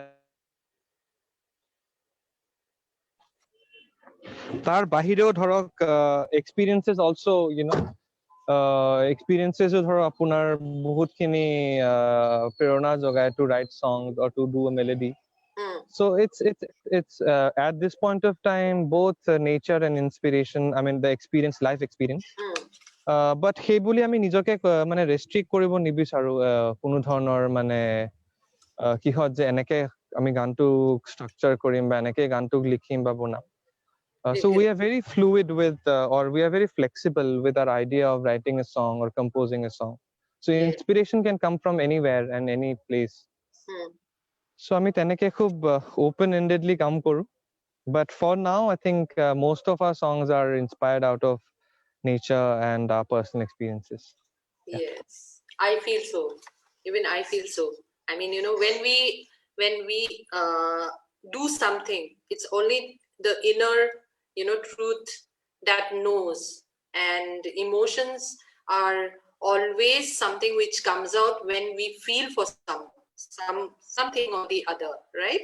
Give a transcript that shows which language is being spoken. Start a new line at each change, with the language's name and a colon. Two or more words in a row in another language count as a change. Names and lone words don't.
Assamese: তাৰ বাহিৰেও ধৰক
English: experiences also, you know, experiences
Assamese: ধৰক আপোনাৰ বহুতখিনি প্ৰেৰণা যোগায়
English: to write songs or to do a melody. So it's at this point of time both nature and inspiration, I mean the experience, life experience.
Assamese: But সেই বুলি আমি নিজকে মানে ৰেষ্ট্ৰিক্ট কৰিব নিবিচাৰো কোনো ধৰণৰ মানে কিহত যে এনেকে আমি গানটো ষ্ট্ৰাকচাৰ কৰিম বা এনেকে গানটোক লিখিম বা বনাম.
English: So we are very fluid with or we are very flexible with our idea of writing a song or composing a song. So inspiration can come from anywhere and any place.
Assamese: So আমি তেনেকে খুব open-endedly কাম কৰো.
English: But for now, I think most of our songs are inspired out of nature and our personal experiences. Yes, I feel so. Even I feel so. I mean, you know, when we do something, it's only the inner, you know, truth that knows, and emotions are always something which comes out when we feel for something or the other, right?